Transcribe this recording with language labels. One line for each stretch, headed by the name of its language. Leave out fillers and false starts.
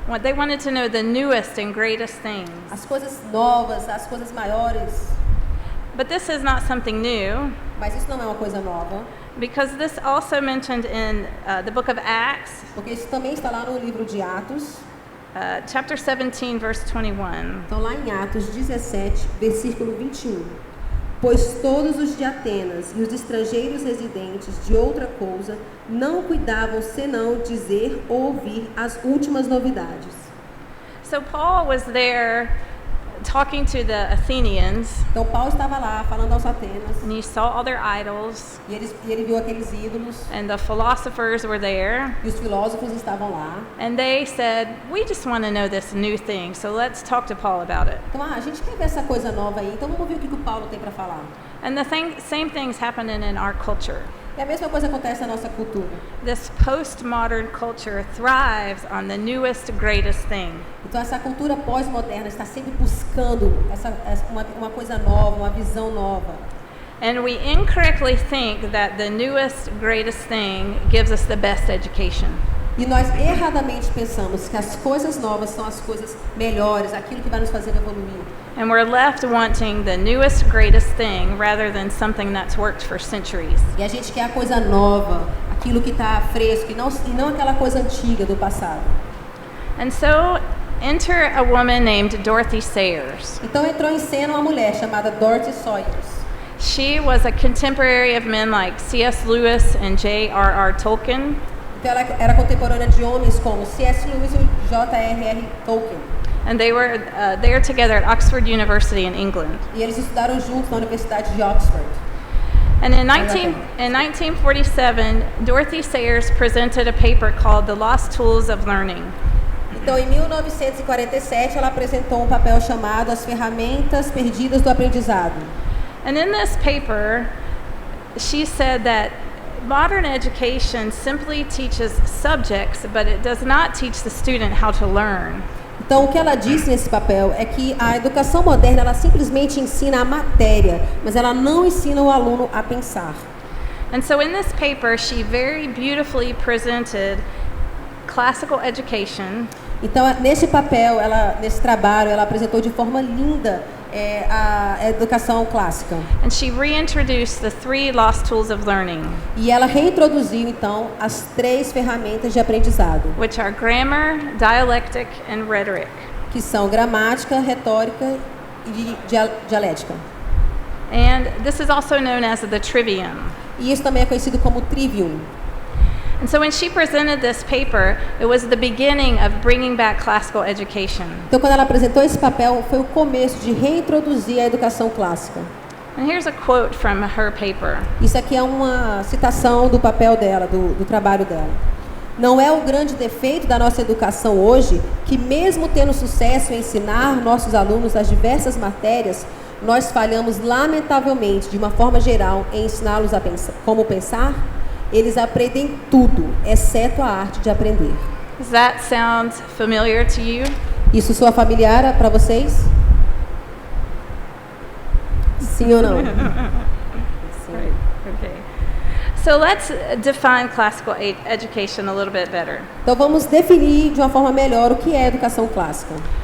English: They wanted to know the newest and greatest things.
Portuguese: As coisas novas, as coisas maiores.
English: But this is not something new.
Portuguese: Mas isso não é uma coisa nova.
English: Because this also mentioned in the book of Acts.
Portuguese: Porque isso também está lá no livro de Atos.
English: Chapter 17, verse 21.
Portuguese: Então, lá em Atos 17, versículo 21. Pois todos os de Atenas e os estrangeiros residentes de outra coisa não cuidavam senão dizer ou ouvir as últimas novidades.
English: So Paul was there talking to the Athenians,
Portuguese: Então Paulo estava lá falando aos Atenas
English: and he saw all their idols,
Portuguese: e ele viu aqueles ídolos
English: and the philosophers were there,
Portuguese: e os filósofos estavam lá.
English: and they said, we just want to know this new thing, so let's talk to Paul about it.
Portuguese: Então, a gente quer ver essa coisa nova aí, então vamos ver o que o Paulo tem para falar.
English: And the same thing's happening in our culture.
Portuguese: E a mesma coisa acontece na nossa cultura.
English: This postmodern culture thrives on the newest, greatest thing.
Portuguese: Então essa cultura pós-moderna está sempre buscando uma coisa nova, uma visão nova.
English: And we incorrectly think that the newest, greatest thing gives us the best education.
Portuguese: E nós erradamente pensamos que as coisas novas são as coisas melhores, aquilo que vai nos fazer evoluir.
English: And we're left wanting the newest, greatest thing rather than something that's worked for centuries.
Portuguese: E a gente quer a coisa nova, aquilo que está fresco, e não aquela coisa antiga do passado.
English: And so, enter a woman named Dorothy Sayers.
Portuguese: Então entrou em cena uma mulher chamada Dorothy Sayers.
English: She was a contemporary of men like C.S. Lewis and J.R.R. Tolkien.
Portuguese: Então ela era contemporânea de homens como C.S. Lewis e J.R.R. Tolkien.
English: And they were there together at Oxford University in England.
Portuguese: E eles estudaram juntos na Universidade de Oxford.
English: And in 1947, Dorothy Sayers presented a paper called The Lost Tools of Learning.
Portuguese: Então, em 1947, ela apresentou um papel chamado As Ferramentas Perdidas do Aprendizado.
English: And in this paper, she said that modern education simply teaches subjects, but it does not teach the student how to learn.
Portuguese: Então, o que ela disse nesse papel é que a educação moderna, ela simplesmente ensina a matéria, mas ela não ensina o aluno a pensar.
English: And so in this paper, she very beautifully presented classical education.
Portuguese: Então, nesse papel, nesse trabalho, ela apresentou de forma linda a educação clássica.
English: And she reintroduced the 3 lost tools of learning,
Portuguese: E ela reintroduziu, então, as 3 ferramentas de aprendizado,
English: which are grammar, dialectic, and rhetoric.
Portuguese: que são gramática, retórica e dialética.
English: And this is also known as the trivium.
Portuguese: E isso também é conhecido como trivium.
English: And so when she presented this paper, it was the beginning of bringing back classical education.
Portuguese: Então, quando ela apresentou esse papel, foi o começo de reintroduzir a educação clássica.
English: And here's a quote from her paper.
Portuguese: Isso aqui é uma citação do papel dela, do trabalho dela. Não é o grande defeito da nossa educação hoje que, mesmo tendo sucesso em ensinar nossos alunos as diversas matérias, nós falhamos lamentavelmente, de uma forma geral, em ensiná-los a pensar, como pensar? Eles aprendem tudo, exceto a arte de aprender.
English: Does that sound familiar to you?
Portuguese: Isso soa familiar para vocês? Sim ou não?
English: Right. Okay. So let's define classical education a little bit better.
Portuguese: Então vamos definir de uma forma melhor o que é educação clássica.